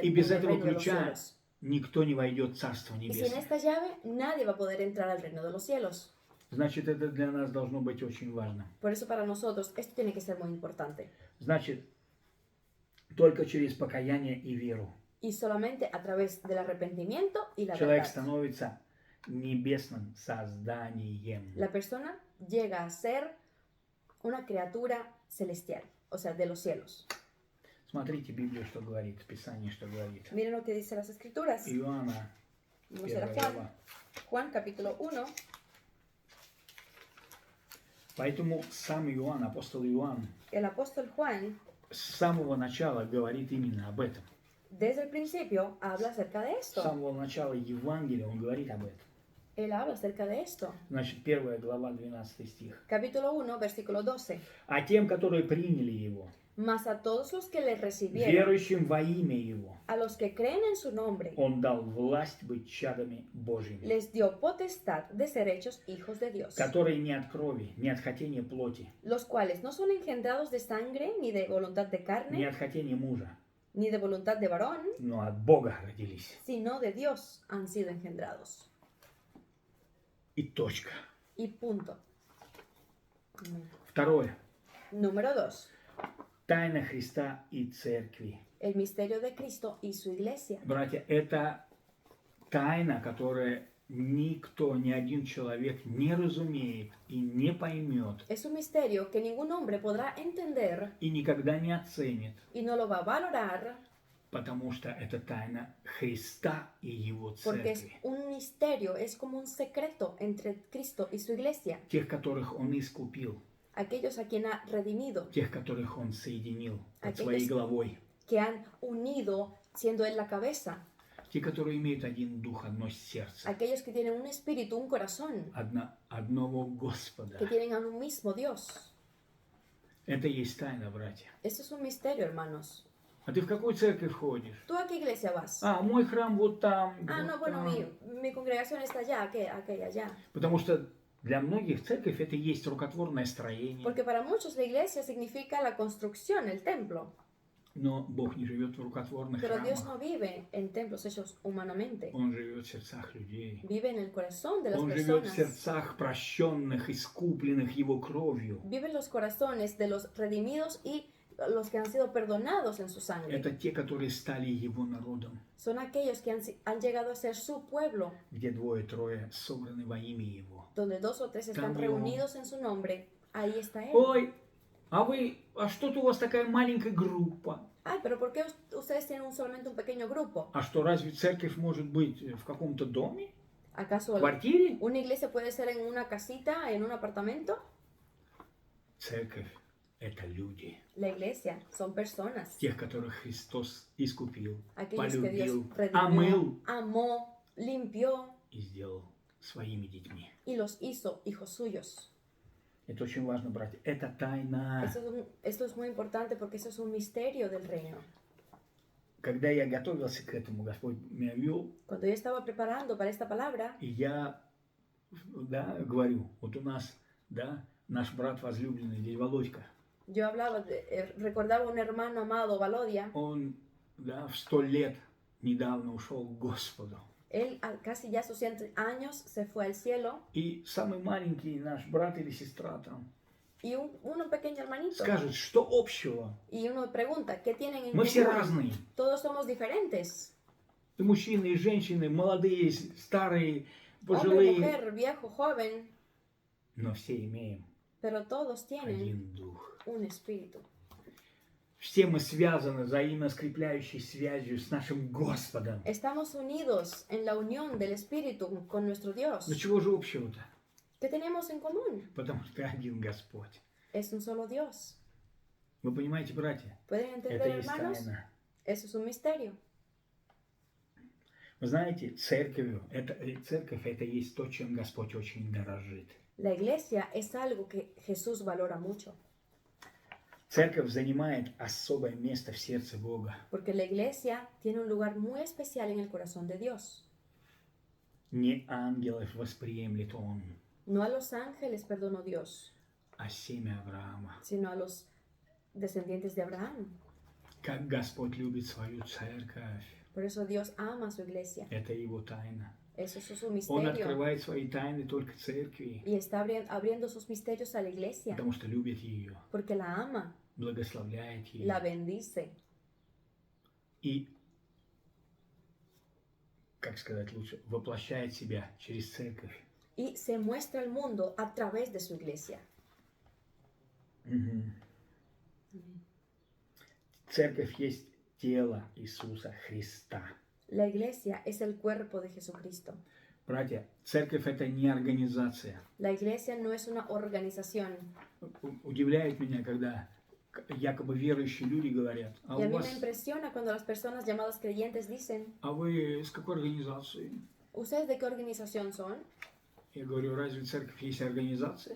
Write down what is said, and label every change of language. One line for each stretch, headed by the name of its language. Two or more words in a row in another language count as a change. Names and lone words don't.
Russian: И
Spanish: en
Russian: без
Spanish: el
Russian: этого
Spanish: reino de los
Russian: ключа
Spanish: cielos.
Russian: никто не войдет в Царство
Spanish: Y sin
Russian: Небесное.
Spanish: esta llave, nadie va a poder entrar al reino de los cielos.
Russian: Значит, это для нас должно быть очень важно.
Spanish: Por eso para nosotros esto tiene que ser muy importante.
Russian: Значит, только через покаяние и веру
Spanish: Y solamente a través del arrepentimiento y la
Russian: человек
Spanish: verdad,
Russian: становится небесным созданием.
Spanish: la persona llega a ser una criatura celestial, o sea, de los cielos.
Russian: Смотрите Библию, что говорит, Писание, что говорит.
Spanish: Miren lo que dice las Escrituras.
Russian: Иоанна,
Spanish: Vamos a ir a 1 Juan,
Russian: глава.
Spanish: Juan capítulo 1.
Russian: Поэтому сам Иоанн, апостол Иоанн,
Spanish: El apóstol Juan,
Russian: с самого начала говорит именно об этом.
Spanish: desde el principio, habla acerca de
Russian: С
Spanish: esto.
Russian: самого начала Евангелия он говорит об этом.
Spanish: Él habla acerca de esto.
Russian: Значит, 1 глава, 12 стих.
Spanish: Capítulo 1, versículo 12.
Russian: А тем, которые приняли Его,
Spanish: Mas a todos los que le recibieron,
Russian: верующим во имя Его,
Spanish: a los que creen en su nombre,
Russian: Он дал власть быть чадами Божьими,
Spanish: les dio potestad de ser hechos hijos de Dios,
Russian: которые не от крови, не от хотения плоти,
Spanish: los cuales no son engendrados de sangre, ni de voluntad de
Russian: не
Spanish: carne,
Russian: от хотения мужа,
Spanish: ni de voluntad de varón,
Russian: но от Бога родились.
Spanish: sino de Dios han sido engendrados.
Russian: И точка.
Spanish: Y punto.
Russian: Второе.
Spanish: Número 2.
Russian: Тайна Христа и Церкви.
Spanish: El misterio de Cristo y su iglesia.
Russian: Братья, это тайна, которая никто, ни один человек не разумеет и не поймет,
Spanish: Es un misterio que ningún hombre podrá entender
Russian: и никогда не оценит,
Spanish: y no lo va a valorar
Russian: потому что это тайна Христа и Его
Spanish: porque es
Russian: Церкви.
Spanish: un misterio, es como un secreto entre Cristo y su iglesia.
Russian: Тех, которых Он искупил,
Spanish: Aquellos a quien ha redimido,
Russian: тех, которых Он соединил под
Spanish: Aquellos-
Russian: своей главой,
Spanish: que han unido siendo Él la cabeza.
Russian: те, которые имеют один дух, одно сердце,
Spanish: Aquellos que tienen un espíritu, un corazón,
Russian: одного Господа.
Spanish: que tienen a un mismo Dios.
Russian: Это и есть тайна, братья.
Spanish: Esto es un misterio, hermanos.
Russian: А ты в какую церковь ходишь?
Spanish: ¿Tú a qué iglesia vas?
Russian: А, мой храм вот там.
Spanish: Ah, no,
Russian: вот
Spanish: bueno,
Russian: там.
Spanish: mi congregación está allá, aquella allá.
Russian: Потому что для многих церковь это и есть рукотворное строение.
Spanish: Porque para muchos la iglesia significa la construcción, el templo.
Russian: Но Бог не живет в рукотворных
Spanish: Pero Dios
Russian: храмах.
Spanish: no vive en templos hechos humanamente.
Russian: Он живет в сердцах людей.
Spanish: Vive en el corazón de las
Russian: Он живет в
Spanish: personas.
Russian: сердцах прощенных, искупленных Его кровью.
Spanish: Vive en los corazones de los redimidos y los que han sido perdonados en su sangre.
Russian: Это те, которые стали Его народом,
Spanish: Son aquellos que han llegado a ser su pueblo,
Russian: где двое-трое собраны во имя Его.
Spanish: donde 2 o 3 están También. reunidos en su nombre. Ahí está Él.
Russian: Ой, а что-то у вас такая маленькая группа?
Spanish: Ay, pero ¿por qué ustedes tienen solamente un pequeño grupo?
Russian: А что, разве церковь может быть в каком-то доме,
Spanish: ¿Acaso
Russian: в квартире?
Spanish: una iglesia puede ser en una casita, en un apartamento?
Russian: Церковь – это люди,
Spanish: La iglesia son personas.
Russian: тех, которых Христос искупил,
Spanish: Aquellos que Dios
Russian: полюбил,
Spanish: redimió,
Russian: омыл
Spanish: amó, limpió
Russian: и сделал своими детьми.
Spanish: y los hizo hijos suyos.
Russian: Это очень важно, братья. Это тайна.
Spanish: Esto es muy importante porque eso es un misterio del reino.
Russian: Когда я готовился к этому, Господь меня вел,
Spanish: Cuando yo estaba preparando para esta palabra,
Russian: и я, да, говорю, вот у нас, да, наш брат возлюбленный, дядя Володька,
Spanish: yo hablaba, recordaba un hermano amado, Valodia.
Russian: он, да, в 100 лет недавно ушел к Господу.
Spanish: Él a casi ya sus 100 años se fue al cielo
Russian: И самый маленький наш брат или сестра там
Spanish: y uno pequeño hermanito.
Russian: скажет, что общего?
Spanish: Y uno pregunta, ¿qué tienen en
Russian: Мы все
Spanish: común?
Russian: разные.
Spanish: Todos somos diferentes.
Russian: И мужчины, и женщины, молодые, старые,
Spanish: hombre,
Russian: пожилые,
Spanish: mujer, viejo, joven,
Russian: но все имеем
Spanish: pero todos tienen
Russian: один дух.
Spanish: un espíritu.
Russian: Все мы связаны взаимоскрепляющей связью с нашим Господом.
Spanish: Estamos unidos en la unión del espíritu con nuestro Dios.
Russian: Но чего же общего-то?
Spanish: ¿Qué tenemos en común?
Russian: Потому что один Господь.
Spanish: Es un solo Dios.
Russian: Вы понимаете, братья?
Spanish: ¿Pueden entender,
Russian: Это есть
Spanish: hermanos?
Russian: тайна.
Spanish: Eso es un misterio.
Russian: Вы знаете, церковь это есть то, чем Господь очень дорожит.
Spanish: La iglesia es algo que Jesús valora mucho,
Russian: Церковь занимает особое место в сердце Бога.
Spanish: porque la iglesia tiene un lugar muy especial en el corazón de Dios.
Russian: Не ангелов восприемлет Он,
Spanish: No a los ángeles perdonó Dios,
Russian: а семя Авраама.
Spanish: sino a los descendientes de Abraham.
Russian: Как Господь любит свою церковь,
Spanish: Por eso Dios ama a su iglesia.
Russian: это Его тайна.
Spanish: Eso es su
Russian: Он
Spanish: misterio.
Russian: открывает свои тайны только церкви,
Spanish: Y está abriendo sus misterios a la iglesia,
Russian: потому что любит ее,
Spanish: porque la ama,
Russian: благословляет ее.
Spanish: la bendice.
Russian: И, как сказать лучше, воплощает себя через церковь.
Spanish: Y se muestra al mundo a través de su iglesia. Мгм.
Russian: Церковь есть тело Иисуса Христа.
Spanish: La iglesia es el cuerpo de Jesucristo.
Russian: Братья, церковь это не организация.
Spanish: La iglesia no es una organización.
Russian: Удивляет меня, когда якобы верующие люди говорят, а
Spanish: Y a
Russian: у
Spanish: mí
Russian: вас,
Spanish: me impresiona cuando las personas llamadas creyentes dicen,
Russian: а вы с какой организации?
Spanish: ¿ustedes de qué organización son?
Russian: Я говорю, разве церковь есть организация?